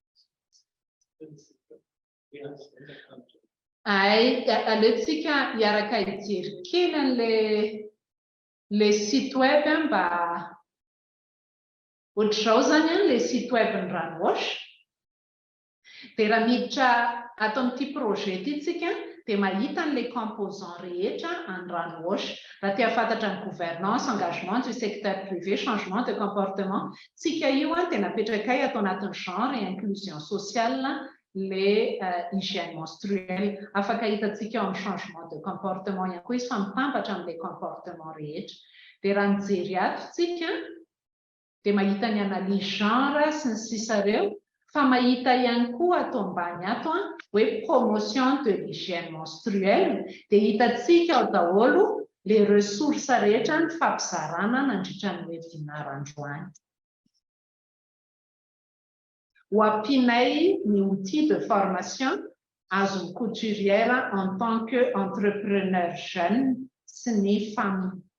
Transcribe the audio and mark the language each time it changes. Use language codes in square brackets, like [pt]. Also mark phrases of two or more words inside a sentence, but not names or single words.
[mg] Aleontsika hiaraka hijery kely an'ilay [fr] site web [mg] mba ohatr'izao zany le [fr] site web [mg] ny Ranowash. Dia raha miditra ato amin'ity projet ity tsika dia mahita an'ilay composant rehetra any Ranowash. Raha tia fantatra ny [fr] gouvernance, engagement du secteur privé, changement de comportement, [mg] tsika io dia napetraka ato anatin'ny [fr] genre et inclusion sociale les hygiène menstruelle. [mg] Afaka hitantsika ao amin'ny [fr] changement de comportement [mg] ihany koa izy fa mitambatra amin'ilay comportement rehetra. Dia raha mijery ato tsika dia mahita ny [fr] analyse genre [mg] sy ny sisa ireo, fa mahita ihany koa ato ambany ato hoe [fr] promotion de l'hygiène menstruelle. [mg] Dia hitantsika ao daholo [fr] les ressources [mg] rehetra ny fampizarana nandritra ny webinar androany. Ho ampianay ny [fr] outil de formation [mg] azon'ny couturière [fr] en tant qu'entrepreneur jeune [mg] sy ny femme.